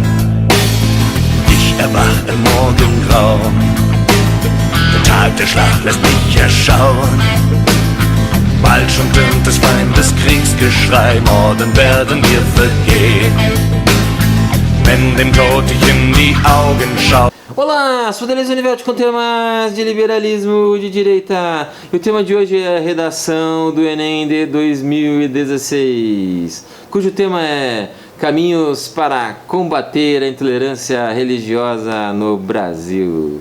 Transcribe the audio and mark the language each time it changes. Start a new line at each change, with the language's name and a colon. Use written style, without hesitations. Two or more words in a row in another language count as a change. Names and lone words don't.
German: Ich erwach im Morgengrauen, der Tag der Schlacht lässt mich erschauen. Bald schon tönt des Feindes Kriegsgeschrei, morgen werden wir vergehen, wenn dem Tod ich in die Augen schau.
Portuguese: Olá, sou Deleuze Universo com temas de liberalismo de direita. E o tema de hoje é a redação do Enem de 2016, cujo tema é Caminhos para combater a intolerância religiosa no Brasil.